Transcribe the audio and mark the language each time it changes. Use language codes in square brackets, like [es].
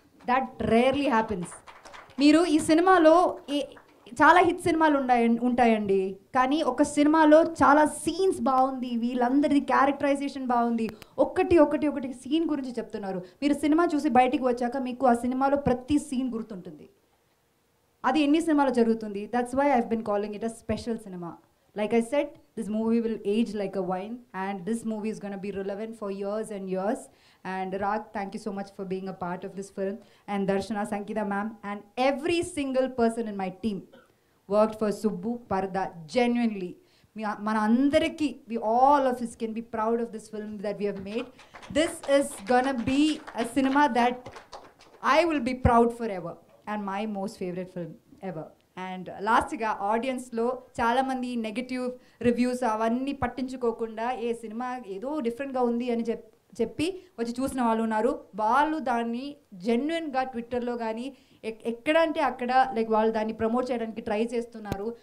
[en] That rarely happens. [te] మీరు ఈ సినిమాలో చాలా హిట్ సినిమాలు ఉంటాయండి, కానీ ఒక సినిమాలో చాలా సీన్స్ బాగుంది, వీళ్ళందరిది క్యారెక్టరైజేషన్ బాగుంది, ఒకటి సీన్ గురించి చెప్తున్నారు. మీరు సినిమా చూసి బయటికి వచ్చాక మీకు ఆ సినిమాలో ప్రతి సీన్ గుర్తుంటుంది. అది ఎన్ని సినిమాలో జరుగుతుంది. [en] That's why I've been calling it a special cinema. Like I said, this movie will age like a wine, and this movie is going to be relevant for years and years. And Rag, thank you so much for being a part of this film. And Darshana, Sankita ma'am, and every single person in my team worked for Subbu Parda genuinely. [te] Mana andariki, [en] we all of us can be proud of this film that we have made. This is going to be a cinema that I will be proud forever, and my most favorite film ever. [te] And లాస్ట్గా ఆడియన్స్లో చాలామంది negative reviews అవన్నీ పట్టించుకోకుండా ఏ cinema ఏదో డిఫరెంట్గా ఉంది అని చెప్పి వచ్చి చూసిన వాళ్ళు ఉన్నారు. వాళ్ళు దాన్ని జెన్యున్గా ట్విట్టర్లో కానీ ఎక్కడ అంటే అక్కడ వాళ్ళు దాన్ని ప్రమోట్ చేయడానికి ట్రై చేస్తున్నారు.